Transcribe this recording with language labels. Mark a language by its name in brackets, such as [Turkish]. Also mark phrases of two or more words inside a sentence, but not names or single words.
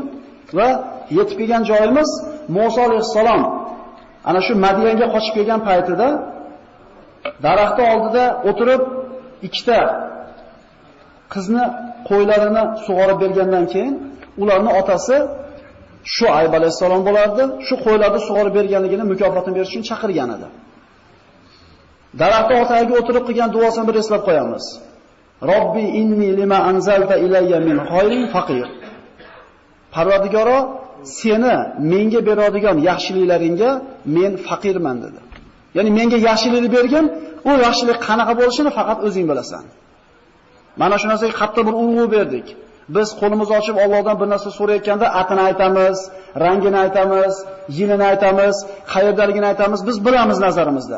[Uzbek] Va yetib kelgan joyimiz Musa alayhissalom ana shu Madiyanga qochib kelgan paytida Daraxtning oldida o'tirib ikkita qizni qo'ylarini sug'orib bergandan keyin ularning otasi Shuayb alayhisalom bo'lardi. Shu qo'ylarni sug'orib berganligini mukofotini berish uchun chaqirgan edi. Daraxtning otagiga o'tirib qilgan duosini bir eslab qo'yamiz. [Arabic] رب إني لما أنزلت إلي من خير فقير. [Uzbek] Parvardigoro, seni menga beradigan yaxshiliklaringga men faqirman dedi. Ya'ni menga yaxshilikni bergin, u yaxshilik qanaqa bo'lishini faqat o'zing bilasan. Mana shu narsaga qattiq bir urg'u berdik. Biz qo'limizni ochib Allohdan bir narsa so'rayotganda atini aytamiz, rangini aytamiz, yilini aytamiz, qayerdaligini aytamiz, biz bilamiz nazarimizda.